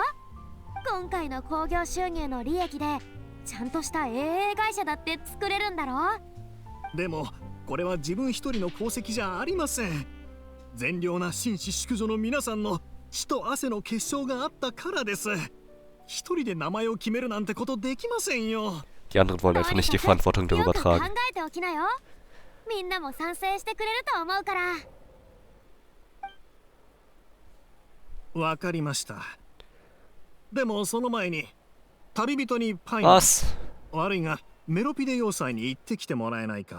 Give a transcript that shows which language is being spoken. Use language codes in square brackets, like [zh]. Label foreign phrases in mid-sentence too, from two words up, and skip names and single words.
[ja] 今回の興行収入の利益でちゃんとした映会社だって作れるんだろ。でもこれは自分一人の功績じゃありません。善良な紳士淑女の皆さんの血と汗の結晶があったからです。一人で名前を決めるなんてことできませんよ。 [de] Die anderen wollen einfach nicht die Verantwortung darüber tragen. [ja] 考えておきなよ。みんなも賛成してくれると思うから。わかりました。でもその前に旅人にパイン。悪いがメロピデ要塞に行ってきてもらえないか。